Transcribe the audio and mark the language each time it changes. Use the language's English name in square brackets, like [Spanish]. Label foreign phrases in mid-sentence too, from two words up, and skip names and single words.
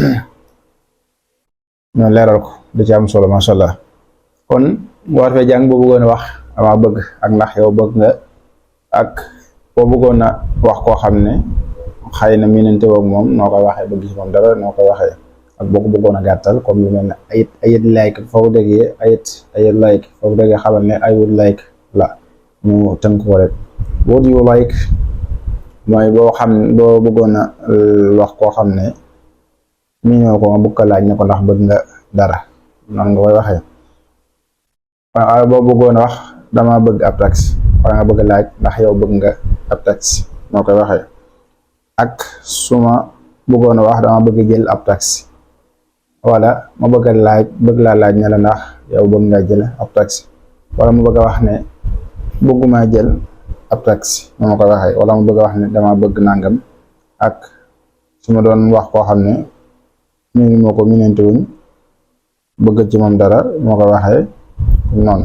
[Wolof] ñu leeral ko da ci am solo masha Allah kon boo war fee jàng boo bëggoon a wax dama bëgg ak ndax yow bëgg nga ak boo bëggoon a wax koo xam ne xëy na miinante woog moom noo koy waxee bëgg ci moom dara noo koy waxee ak boo ko bëggoon a gàttal comme lu mel ne ayit like foofu déggee ayit like foofu déggee xamal ne [English] I would like [Wolof] la mu tënk ko rek [English] would you like [Wolof] mooy boo bëggoon a wax koo xam ne mi ñoo ko nga bëgg ko laaj ne ko ndax bëgg nga dara noonu nga koy waxee waaye boo bëggoon a wax dama bëgg ab taxi wala nga bëgg laaj ndax yow bëgg nga ab taxi moo koy waxee ak suma bëggoon a wax dama bëgg jël ab taxi wala ma bëgg laa laaj ne la ndax yow bëgg nga jël ab taxi wala ma bëgg a wax ne bëgguma jël ab taxi ma koy waxee wala ma bëgg a wax ne dama bëgg nangam ak su ma doon wax koo xam ne ñu moo ko minante wuñ bëgg ci moom dara moo ko waxee noonu.